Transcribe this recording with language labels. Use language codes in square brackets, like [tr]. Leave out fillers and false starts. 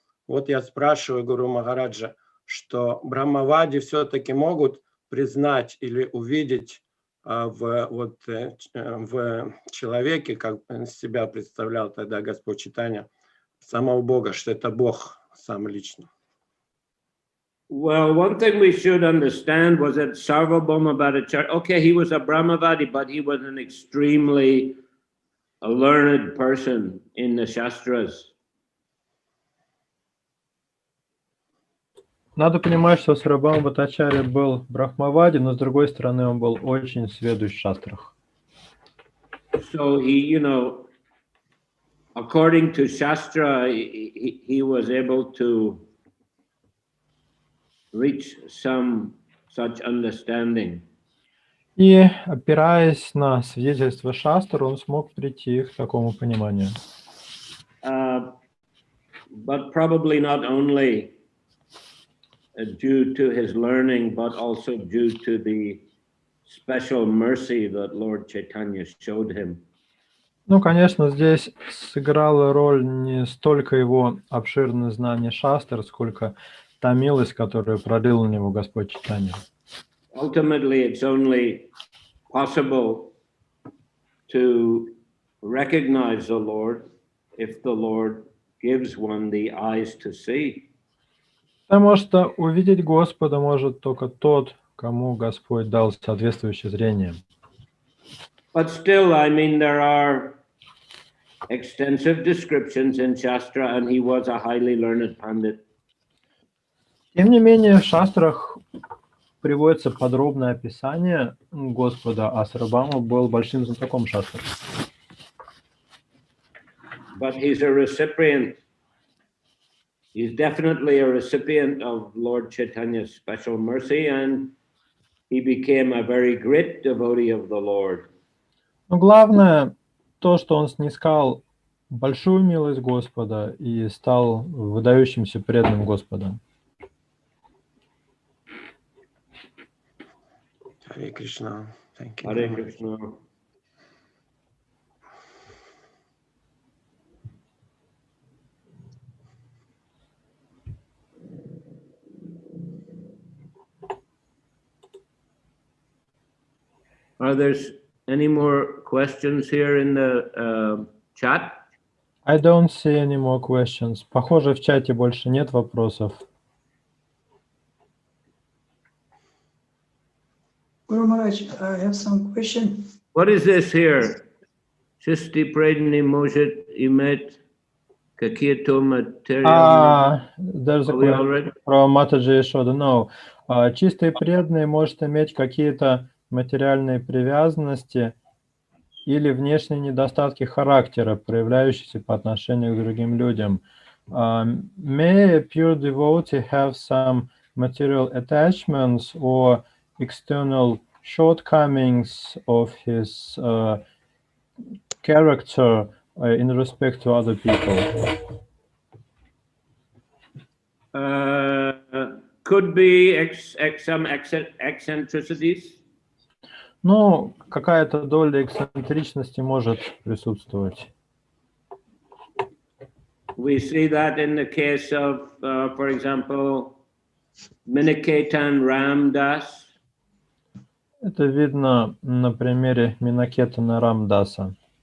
[ru] Вот я спрашиваю Гуру Махараджа, что Брахмавади все-таки могут признать или увидеть в человеке, как себя представлял тогда Господь Чайтанья, самого Бога, что это Бог сам лично. [en] Well, one thing we should understand was that Sarvabhauma Bhattacharya, okay, he was a Brahmavadi, but he was an extremely learned person in the Shastras. [ru] Надо понимать, что Сарвабхаума Бхаттачарья был брахмавади, но с другой стороны он был очень сведущ в шастрах. [en] So he, according to Shastra, he was able to reach some such understanding. [ru] И, опираясь на свидетельства шастр, он смог прийти к такому пониманию. [en] But probably not only due to his learning, but also due to the special mercy that Lord Chaitanya showed him. [ru] Ну, конечно, здесь сыграла роль не столько его обширное знание шастр, сколько та милость, которую пролил на него Господь Чайтанья. [en] Ultimately, it's only possible to recognize the Lord if the Lord gives one the eyes to see. [ru] Потому что увидеть Господа может только тот, кому Господь дал соответствующее зрение. [en] But still, I mean, there are extensive descriptions in Shastra, and he was a highly learned Pandit. [ru] Тем не менее, в шастрах приводится подробное описание Господа, а Сарвабхаума был большим знатоком шастр. [en] But he's a recipient. He's definitely a recipient of Lord Chaitanya's special mercy, and he became a very great devotee of the Lord. [ru] Но главное то, что он снискал большую милость Господа и стал выдающимся преданным Господа. [en] Харе Кришна. Thank you. Hare Krishna. Are there any more questions here in the chat? I don't see any more questions. [ru] Похоже, в чате больше нет вопросов. [en] Guru Maharaj, I have some question. What is this here? [ru] Чисти предни может иметь какие-то материальные... [en] There's a Are we question already? from Mataji Yashoda. No. [ru] Чистый преданный может иметь какие-то материальные привязанности или внешние недостатки характера, проявляющиеся по отношению к другим людям. [en] May a pure devotee have some material attachments or external shortcomings of his character in respect to other people? Could be some eccentricities. [ru] Ну, какая-то доля эксцентричности может присутствовать. [en] We see that in the case of, for example, Miniketan Ramdas. [ru] Это видно на примере Минакетана Рамдаса.